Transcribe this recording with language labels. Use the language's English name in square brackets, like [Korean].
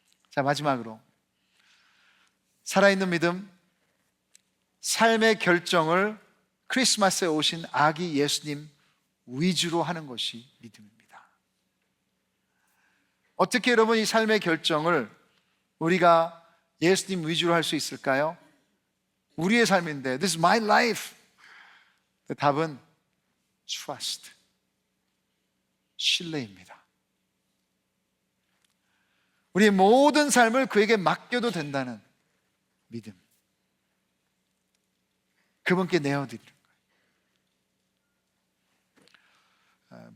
[Korean] 자, 마지막으로 살아있는 믿음, 삶의 결정을 크리스마스에 오신 아기 예수님 위주로 하는 것이 믿음입니다. 어떻게 여러분 이 삶의 결정을 우리가 예수님 위주로 할 수 있을까요? 우리의 삶인데 [English] This is my life. [Korean] 답은 trust, 신뢰입니다. 우리의 모든 삶을 그에게 맡겨도 된다는 믿음, 그분께 내어드리는 거예요.